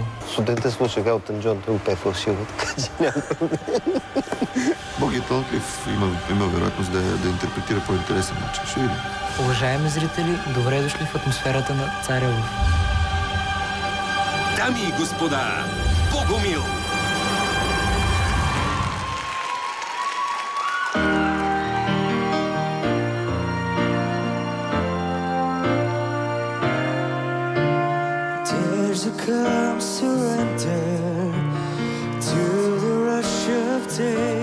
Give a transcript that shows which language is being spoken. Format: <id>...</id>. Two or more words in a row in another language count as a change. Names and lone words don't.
<bg>Студентът слушах Елтън Джон, той го пее фалшиво, така че няма. Боги е талантлив, има вероятност да интерпретира по интересен начин. Ще видим. Уважаеми зрители, добре дошли в атмосферата на Царевов. Дами и господа, Богомил!</bg> <en>Tears will come, surrender to the rush of day.</en>